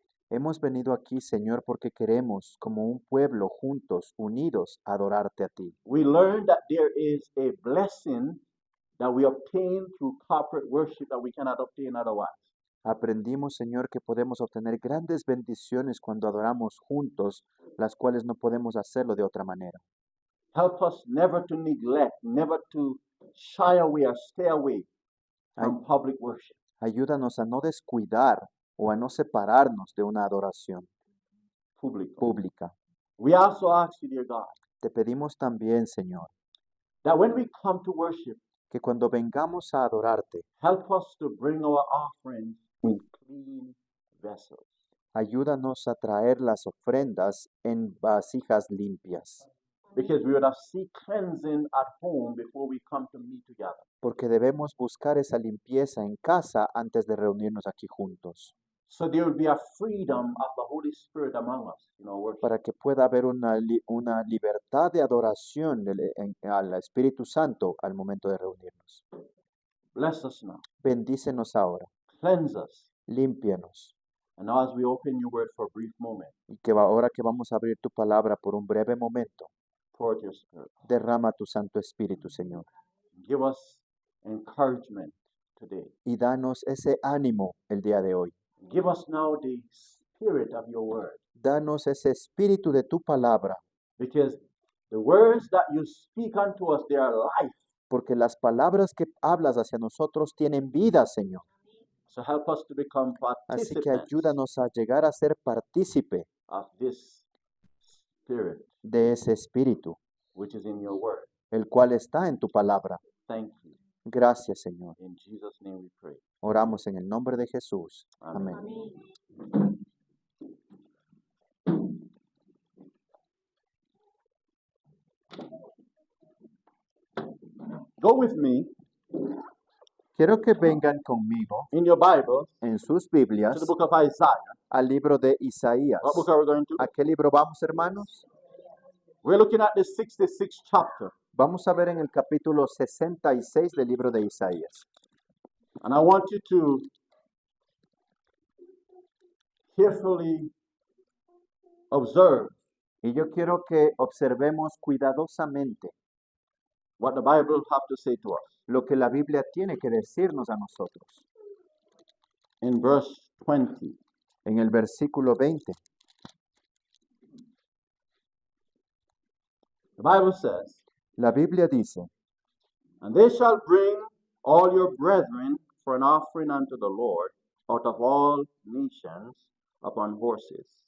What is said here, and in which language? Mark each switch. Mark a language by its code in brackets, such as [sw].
[es] Hemos venido aquí, Señor, porque queremos, como un pueblo, juntos, unidos, adorarte a ti. [en] We learn that there is a blessing that we obtain through corporate worship that we cannot obtain otherwise. [es] Aprendimos, Señor, que podemos obtener grandes bendiciones cuando adoramos juntos, las cuales no podemos hacerlo de otra manera. [en] Help us never to neglect, never to shy away or stay away from public worship. [es] Ayúdanos a no descuidar o a no separarnos de una adoración pública. [en] We also ask you, dear God, [es] Te pedimos también, Señor, [en] that when we come to worship, [es] que cuando vengamos a adorarte, [en] help us to bring our offerings in clean vessels. [es] ayúdanos a traer las ofrendas en vasijas limpias, [en] Because we would have seek cleansing at home before we come to meet together. [es] porque debemos buscar esa limpieza en casa antes de reunirnos aquí juntos, [en] So there will be a freedom of the Holy Spirit among us in our worship. [es] para que pueda haber una libertad de adoración al Espíritu Santo al momento de reunirnos. [en] Bless us now. [es] Bendícenos ahora, [en] Cleanse us. [es] límpianos, [en] And now as we open your word for a brief moment, [es] Y que ahora que vamos a abrir tu palabra por un breve momento, [en] pour out your spirit. [es] derrama tu Santo Espíritu, Señor. [en] Give us encouragement today. [es] Y danos ese ánimo el día de hoy. [en] Give us now the spirit of your word. [es] Danos ese espíritu de tu palabra, [en] Because the words that you speak unto us, they are life. [es] porque las palabras que hablas hacia nosotros tienen vida, Señor. [en] So help us to become [es] Así que [en] participants [es] ayúdanos a llegar a ser partícipe [en] of this spirit [es] de ese espíritu, [en] which is in your word. [es] el cual está en tu palabra. [en] Thank you. [es] Gracias, Señor. [en] In Jesus' name we pray. [es] Oramos en el nombre de Jesús. Amén. Amén. [en] Go with me [es] Quiero que vengan conmigo [en] in your Bible [es] en sus [en] to [es] Biblias [en] the book of Isaiah. [es] al libro de Isaías. [en] What book are we going to? [es] ¿A qué libro vamos, hermanos? [en] We're looking at the 66th chapter. [es] Vamos a ver en el capítulo 66 del libro de Isaías. [en] And I want you to carefully observe [es] Y yo quiero que observemos cuidadosamente [en] what the Bible have to say to us. [es] lo que la Biblia tiene que decirnos a nosotros. [en] In verse 20, [es] En el versículo 20, [en] the Bible says, [es] la Biblia dice, [en] And they shall bring all your brethren for an offering unto the Lord out of all nations upon horses.